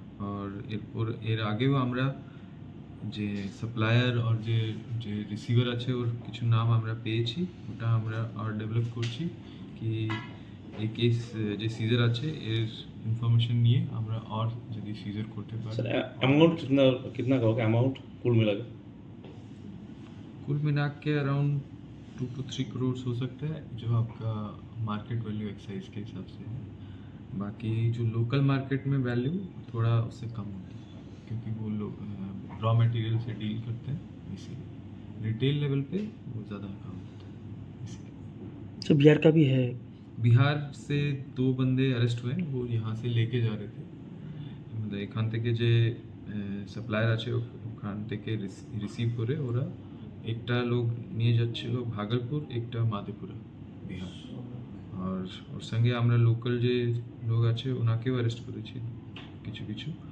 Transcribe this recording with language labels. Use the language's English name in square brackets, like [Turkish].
[Bangla] আর এর আগেও আমরা যে সাপ্লায়ার আর যে যে রিসিভার আছে ওর কিছু নাম আমরা পেয়েছি। ওটা আমরা আর ডেভেলপ করছি কি এই কেস যে সিজার আছে এর ইনফরমেशन নিয়ে আমরা और যদি सीजर করতে পারি। [Hindi] सर अमाउंट कितना कितना कहोगे अमाउंट कुल मिला के? कुल मिला के अराउंड 2 to 3 करोड़ हो सकता है जो आपका मार्केट वैल्यू एक्साइज के हिसाब से है। बाकी जो लोकल मार्केट में वैल्यू थोड़ा उससे कम होता है क्योंकि वो लोग रॉ मटेरियल से डील करते हैं, इसीलिए रिटेल लेवल पे वो ज़्यादा कम होता है इसीलिए। सर बिहार का भी है? बिहार से 2 बंदे अरेस्ट हुए हैं, वो यहाँ से लेके जा रहे थे। [Bangla] मतलब এখান থেকে যে সাপ্লায়ার আছে ওখান থেকে রিসিভ করে ওরা একটা লোক নিয়ে যাচ্ছিল ভাগলপুর, একটা মাধেপুরা বিহার। আর ওর সঙ্গে আমরা লোকাল যে লোক আছে ওনাকেও অ্যারেস্ট করেছি কিছু কিছু।